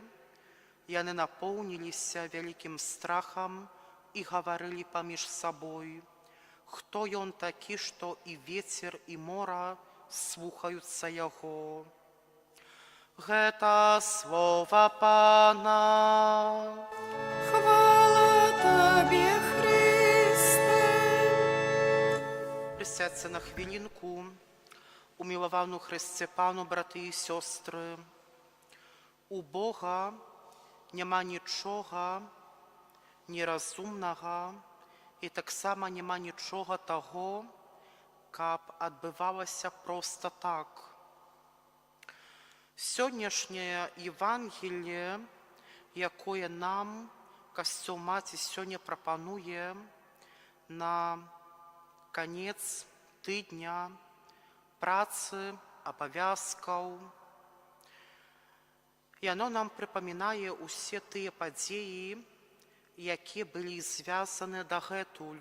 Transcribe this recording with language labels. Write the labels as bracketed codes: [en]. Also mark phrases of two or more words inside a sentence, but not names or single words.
[be] Яны напоўніліся вялікім страхам і гаварылі паміж сабой: «Хто ён такі, што і вецер, і мора слухаюцца яго?» Гэта слова Пана. Хвала Табе, Христе. [uk] Присядьте на хвилинку. Умиловану Христе Пану, брати і сестри. У Бога нема нічога нерозумного, і так само нема нічого того, [be] каб адбывалася просто так. Сённяшняе Євангеліє, якое нам Касцёл Маці сёння прапануе на канец тыдня працы, абавязкаў, яно нам прыпамінае ўсе тыя падзеі, якія былі звязаны дагэтуль.